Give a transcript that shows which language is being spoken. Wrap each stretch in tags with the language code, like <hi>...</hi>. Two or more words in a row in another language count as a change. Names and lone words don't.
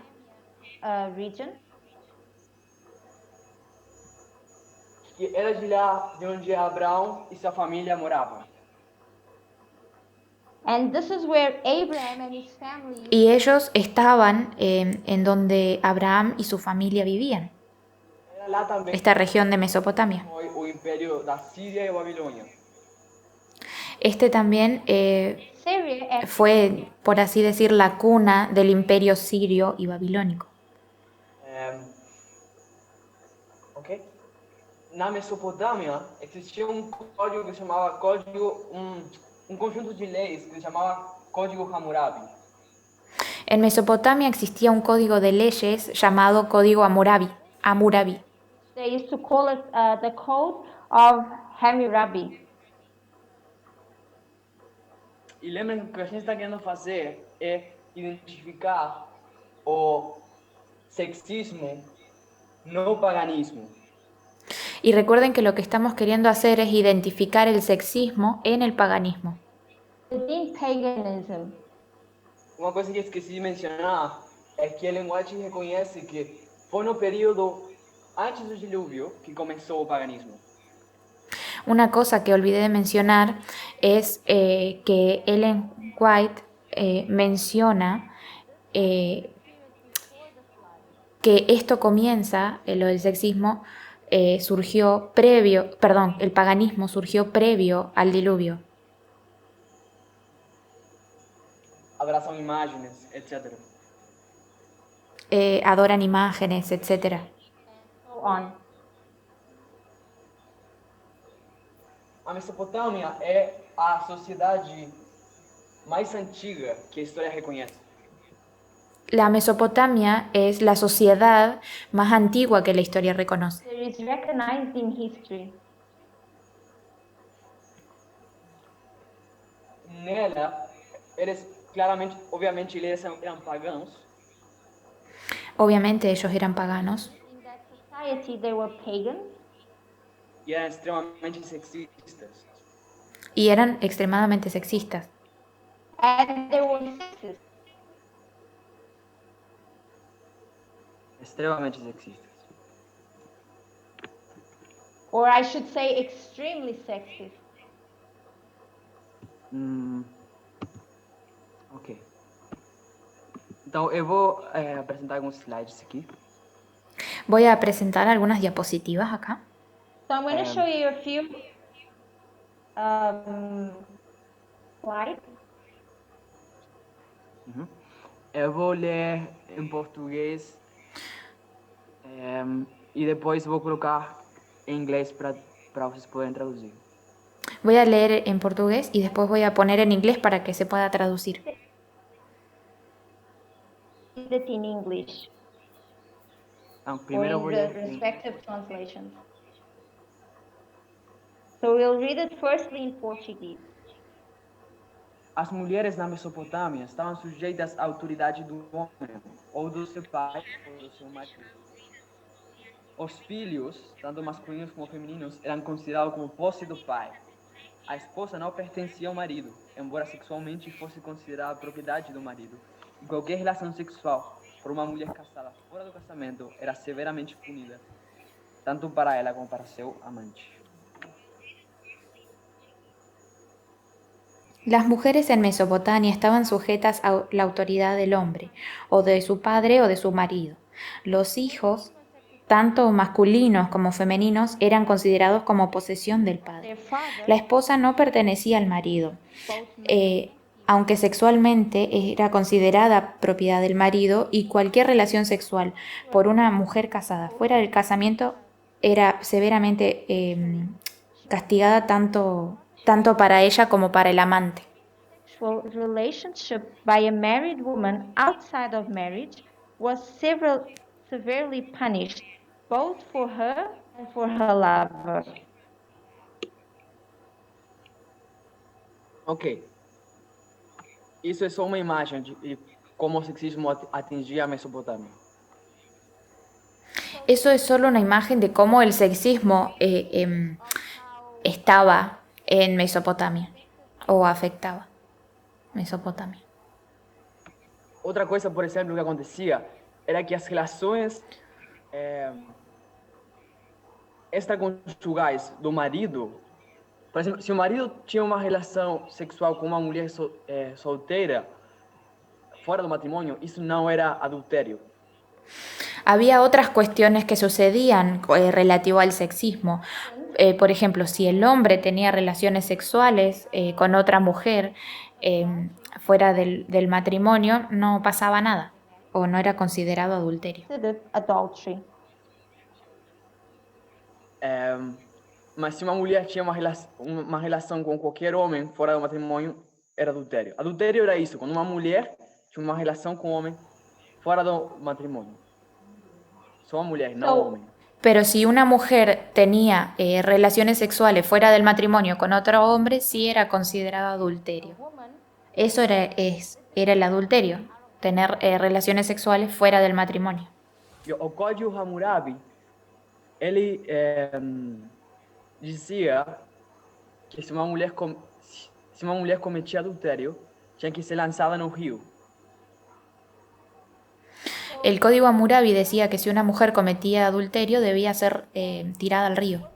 <en>Region.</en> <pt>Que era de lá de onde Abraão e sua família moravam.</pt> <en>And this is where Abraham and his family</en> <es>y ellos estaban en donde Abraham y su familia vivían,</es> <pt>Era lá também</pt> <es>esta región de Mesopotamia.</es> <pt>foi o império da Síria e Babilônia.</pt> <es>Este también</es> <en>Syria and</en> <es>fue, por así decir, la cuna del imperio sirio y babilónico. Ok?</es> <pt>Na Mesopotâmia existia um código que se chamava um conjunto de leis que se chamava Código Hammurabi.</pt> <es>En Mesopotamia existía un código de leyes llamado Código Hammurabi.</es> <en>they used to call it the Code of Hammurabi.</en> <pt>E lembrem que o que a gente está querendo fazer é identificar o sexismo no paganismo.</pt> <es>Y recuerden que lo que estamos queriendo hacer es identificar el sexismo en el paganismo.</es> <en>Within paganism,</en> <pt>Uma coisa que eu esqueci de mencionar é que a linguagem reconhece que foi no período antes do dilúvio que começou o paganismo.</pt> <es>Una cosa que olvidé de mencionar es que Ellen White menciona que esto comienza, lo del sexismo, el paganismo surgió previo al diluvio.</es> <pt>Abraçam imagens, etc.</pt> <es>Adoran imágenes, etc.</es> <en>so on.</en> <pt>A Mesopotâmia é a sociedade mais antiga que a história reconhece.</pt> <es>La Mesopotamia es la sociedad más antigua que la historia reconoce.</es> <en>There is recognized in history.</en> <pt>Nela, eles claramente, obviamente, eles eram pagãos.</pt> <es>Obviamente ellos eran paganos.</es> <en>In that society, they were pagans.</en> <es>Y eran extremadamente sexistas. Y eran extremadamente sexistas.</es> <en>And they were sexist.</en> <es>Extremadamente sexistas.</es> <en>Or I should say extremely sexist. Ok.</en> <pt>Então, eu vou apresentar alguns slides aqui.</pt> <es>Voy a presentar algunas diapositivas acá.</es> <en>So I'm going to show you a few slides.</en> <pt>Eu vou ler em português e depois vou colocar em inglês para vocês poderem traduzir.</pt> <es>Voy a leer en portugués y después voy a poner en inglés para que se pueda traducir.</es> <en>Read it in English</en> <pt>Então,</pt> <en>or</en> <pt>primeiro eu</pt> <en>in</en> <pt>vou</pt> <en>the</en> <pt>ler em</pt> <en>respective translations. So we'll read it firstly in Portuguese.</en> <pt>As mulheres na Mesopotâmia estavam sujeitas à autoridade do homem, ou do seu pai, ou do seu marido. Os filhos, tanto masculinos como femininos, eram considerados como posse do pai. A esposa não pertencia ao marido, embora sexualmente fosse considerada propriedade do marido. E qualquer relação sexual por uma mulher casada fora do casamento era severamente punida, tanto para ela como para seu amante.</pt> <es>Las mujeres en Mesopotamia estaban sujetas a la autoridad del hombre, o de su padre o de su marido. Los hijos, tanto masculinos como femeninos, eran considerados como posesión del padre. La esposa no pertenecía al marido, aunque sexualmente era considerada propiedad del marido, y cualquier relación sexual por una mujer casada fuera del casamiento era severamente castigada tanto para ella como para el amante.</es> <en>Sexual relationship by a married woman outside of marriage was severely punished, both for her and for her lover. Ok.</en> <pt>Isso é só uma imagem de como o sexismo atingia a Mesopotâmia.</pt> <es>Eso es solo una imagen de cómo el sexismo estaba en Mesopotamia o afectaba Mesopotamia.</es> <pt>Outra coisa, por exemplo, que acontecia era que as relações extraconjugais do marido, por exemplo, se o marido tinha uma relação sexual com uma mulher solteira, fora do matrimônio, isso não era adultério.</pt> <es>Había otras cuestiones que sucedían relativo al sexismo. Por ejemplo, si el hombre tenía relaciones sexuales con otra mujer fuera del matrimonio, no pasaba nada o no era considerado adulterio.</es> <en>Adultery.</en> <pt>Mas se uma mulher tinha uma relação com qualquer homem fora do matrimônio, era adultério. Adultério era isso, quando uma mulher tinha uma relação com um homem fora do matrimônio. Só uma mulher, não homem.</pt> <es>Pero si una mujer tenía relaciones sexuales fuera del matrimonio con otro hombre, sí era considerado adulterio. Eso era el adulterio, tener relaciones sexuales fuera del matrimonio.</es> <pt>O Código Hammurabi, ele dizia que se uma mulher cometia adultério, tinha que ser lançada no rio.</pt> <es>El Código Hammurabi decía que si una mujer cometía adulterio debía ser tirada al río.</es>